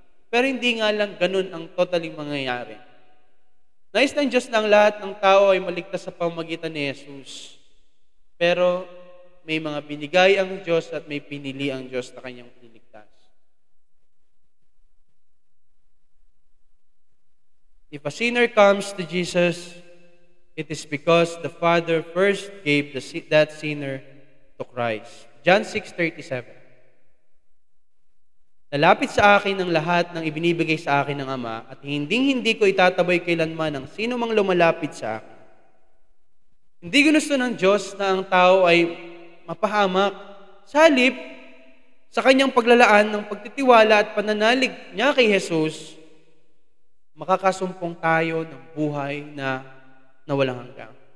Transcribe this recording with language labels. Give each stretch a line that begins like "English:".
Filipino: Pero hindi nga lang ganun ang totaling mangyayari. Nais ng Diyos na ang lahat ng tao ay maligtas sa pamamagitan ni Jesus. Pero may mga binigay ang Diyos at may pinili ang Diyos na kanyang piniligtas.
English: If a sinner comes to Jesus, it is because the Father first gave that sinner to Christ. John 6:37.
Filipino: Lalapit sa akin ang lahat ng ibinibigay sa akin ng Ama at hindi ko itatabay kailanman ang sino mang lumalapit sa akin. Hindi gusto ng Diyos na ang tao ay mapahamak. Sa halip, sa kanyang paglalaan ng pagtitiwala at pananalig niya kay Jesus, makakasumpong tayo ng buhay na walang hanggan.